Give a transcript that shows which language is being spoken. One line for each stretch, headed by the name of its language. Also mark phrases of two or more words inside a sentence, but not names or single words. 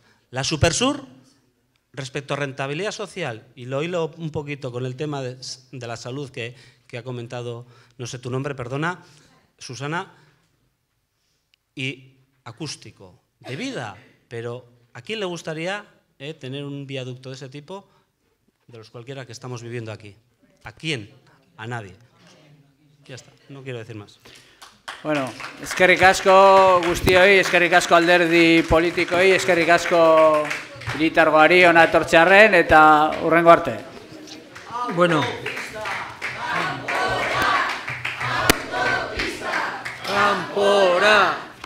Spanish: La Supersur, respecto a rentabilidad social, y lo hilo un poquito con el tema de la salud que ha comentado, no sé tu nombre, perdona, Susana, y acústico, de vida, pero ¿a quién le gustaría tener un viaducto de ese tipo, de los cualquiera que estamos viviendo aquí? ¿A quién? A nadie. Ya está, no quiero decir más.
Basque: Bueno, eskerrik asko guztioi, eskerrik asko alderdi politikoi, eskerrik asko hiritargoari ona etortzearren eta hurrengo arte. Bueno. Kanpora.